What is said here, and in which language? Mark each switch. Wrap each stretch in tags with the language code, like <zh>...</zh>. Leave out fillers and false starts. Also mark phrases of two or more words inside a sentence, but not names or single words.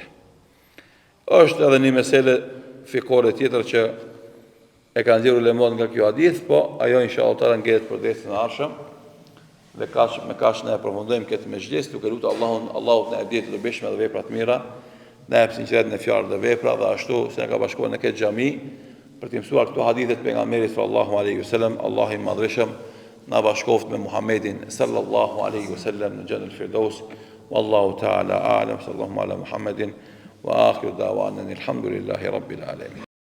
<sq>Është edhe një mesele fikore tjetër që e kanë nxjerrur ulemat nga kjo hadith, po ajo</sq> <ar>إن شاء الله تعالى</ar> <sq>ngjelet për dersën e ardhshëm dhe me kaq ne e përfundojmë këtë mezhlis, duke lutur Allahut na e ditë të dobishme dhe vepra të mira, na jep sinqeritet në fjalë dhe vepra dhe ashtu se na ka bashkuar në këtë xhami për të mësuar këto hadithe të pejgamberit</sq> <ar>صلى الله عليه وسلم.</ar> <sq>Allahu i madhreshëm na bashkoft me Muhammedin</sq> <ar>صلى الله عليه وسلم</ar> <sq>në Jannatul Firdaus.</sq> <ar>والله تعالى أعلم. صلى الله على محمد وآخر دعوانا الحمد لله رب العالمين.</ar>